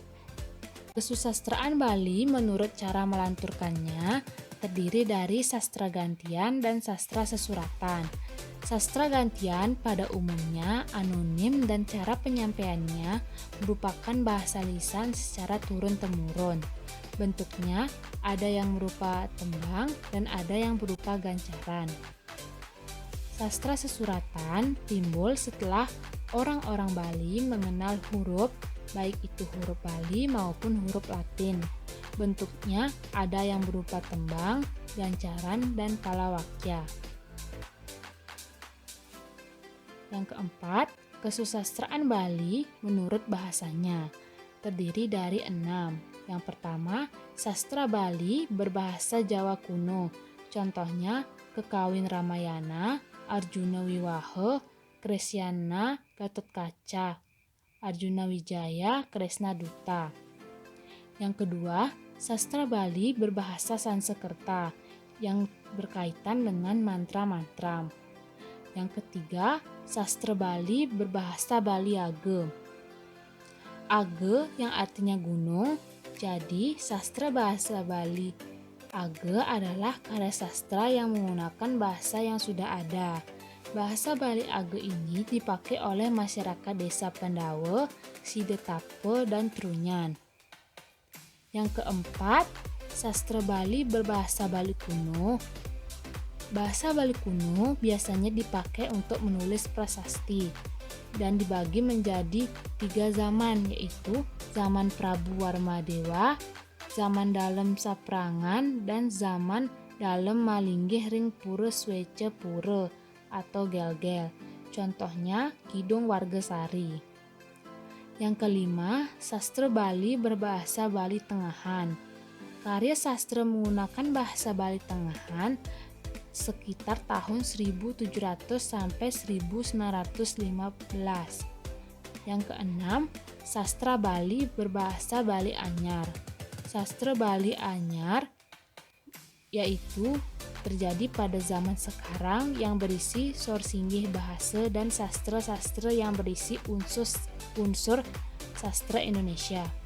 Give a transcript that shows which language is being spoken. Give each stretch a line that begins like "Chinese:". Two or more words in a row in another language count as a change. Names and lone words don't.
Indonesian: Kesusastraan Bali menurut cara melanturkannya terdiri dari sastra gantian dan sastra sesuratan. Sastra gantian pada umumnya anonim dan cara penyampaiannya merupakan bahasa lisan secara turun-temurun. Bentuknya ada yang berupa tembang dan ada yang berupa gancaran. Sastra sesuratan timbul setelah orang-orang Bali mengenal huruf, baik itu huruf Bali maupun huruf Latin. Bentuknya ada yang berupa tembang, gancaran, dan palawakya. Yang keempat, kesusastraan Bali menurut bahasanya terdiri dari 6. Yang pertama, sastra Bali berbahasa Jawa kuno. Contohnya Kekawin Ramayana, Arjuna Wiwaha, Kresyana, Gatotkaca, Arjuna Wijaya, Kresna Duta. Yang kedua, sastra Bali berbahasa Sansekerta yang berkaitan dengan mantra-mantra. Yang ketiga, sastra Bali berbahasa Bali Age. Age yang artinya gunung, jadi sastra bahasa Bali Age adalah karya sastra yang menggunakan bahasa yang sudah ada. Bahasa Bali Age ini dipakai oleh masyarakat desa Pandawa, Sidetape, dan Trunyan. Yang keempat, sastra Bali berbahasa Bali kuno. Bahasa Bali kuno biasanya dipakai untuk menulis prasasti dan dibagi menjadi 3 zaman, yaitu zaman Prabu Warmadewa, zaman Dalem Saprangan, dan zaman Dalem Malinggih Ring Pura Swece Pura atau Gel-Gel. Contohnya Kidung Wargasari. Yang kelima, sastra Bali berbahasa Bali Tengahan. Karya sastra menggunakan bahasa Bali Tengahan sekitar tahun 1700 sampai 1915. Yang keenam, sastra Bali berbahasa Bali Anyar. Sastra Bali Anyar yaitu terjadi pada zaman sekarang yang berisi sorsinggih bahasa dan sastra-sastra yang berisi unsur sastra Indonesia.